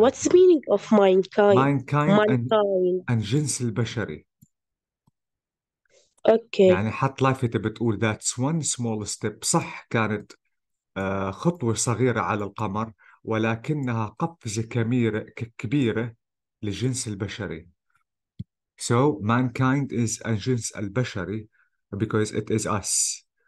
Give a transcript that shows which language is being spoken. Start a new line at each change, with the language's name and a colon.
English: What's the meaning of mankind?
Arabic: mankind and جنس البشري. Okay. يعني حط لافتة بتقول
English: that's one small step.
Arabic: صح كانت خطوة صغيرة على القمر، ولكنها قفزة كبيرة للجنس البشري.
English: So mankind is
Arabic: الجنس البشري
English: because it is us.